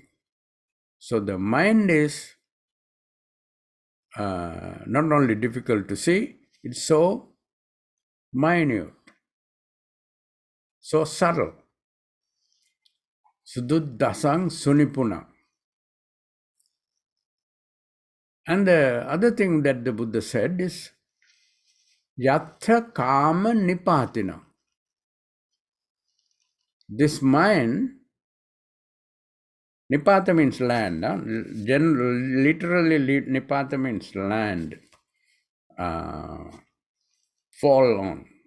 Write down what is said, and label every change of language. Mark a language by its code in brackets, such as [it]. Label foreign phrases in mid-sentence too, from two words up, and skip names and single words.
[en] So the mind is not only difficult to see, it's so minute, so subtle. [pi] Sududdasang sunipuna. [en] And the other thing that the Buddha said is [pi] yatha kama nipatina. [en] This mind, nipata means land. Literally, nipata means land. Fall on.